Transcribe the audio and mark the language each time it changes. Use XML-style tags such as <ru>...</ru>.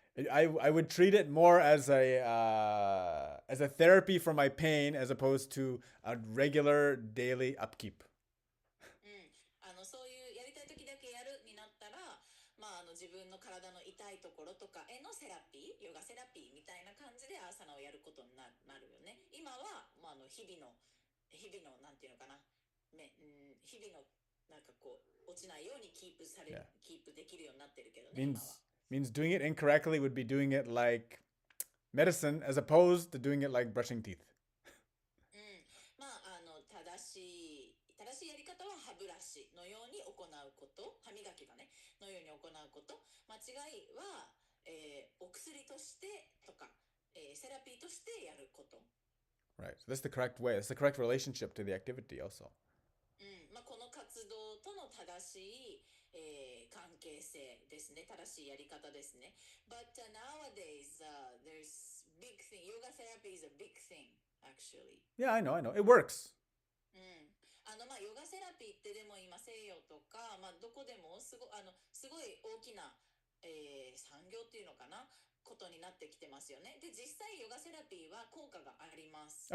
<en>I would treat it more as a therapy for my pain as opposed to a regular daily upkeep.</en> <ja>そういうやりたい時だけやるになったら、自分の体の痛いところとかへのセラピー、ヨガセラピーみたいな感じでアーサナをやることになるよね。今は、日々のなんていうのかな、日々のなんかこう落ちないようにキープできるようになってるけどね、今は。</ja> <en>Means doing it incorrectly would be doing it like medicine as opposed to doing it like brushing teeth.</en> <ja>正しいやり方は歯ブラシのように行うこと、歯磨きがねのように行うこと。間違いは、お薬としてとか、セラピーとしてやること。</ja> <en>Right. So that's the correct way. That's the correct relationship to the activity also.</en> <ja>この活動との正しい、関係性ですね。正しいやり方ですね。</ja> <en>But nowadays, there's big thing. Yoga therapy is a big thing, actually. Yeah, I know. It works.</en> <ja>ヨガセラピーってでも今西洋とか、どこでもすごい大きな、産業っていうのかなことになってきてますよね。で、実際ヨガセラピーは効果があります。</ja>